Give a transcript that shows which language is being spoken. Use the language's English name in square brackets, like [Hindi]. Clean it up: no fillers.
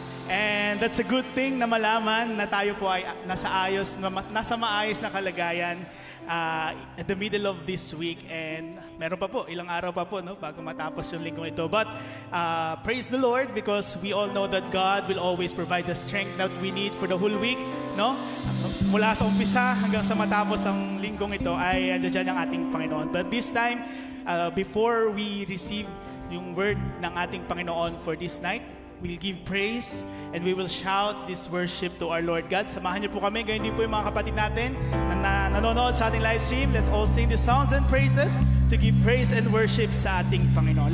[English] And that's a good thing [Filipino] na malaman na tayo po ay nasa maayos na kalagayan [English] at the middle of this week. [Filipino] And meron pa po, ilang araw pa po no, bago matapos yung lingkong ito. [English] But praise the Lord because we all know that God will always provide the strength that we need for the whole week. No? [Filipino] Mula sa umpisa hanggang sa matapos ang linggong ito ay andyan ang ating Panginoon. [English] But this time, before we receive yung word [Filipino] ng ating Panginoon [English] for this night, we'll give praise and we will shout this worship to our Lord God. [Filipino] Samahan niyo po kami, gayon din po yung mga kapatid natin na nanonood sa ating live stream. [English] Let's all sing the songs and praises to give praise and worship [Filipino] sa ating Panginoon.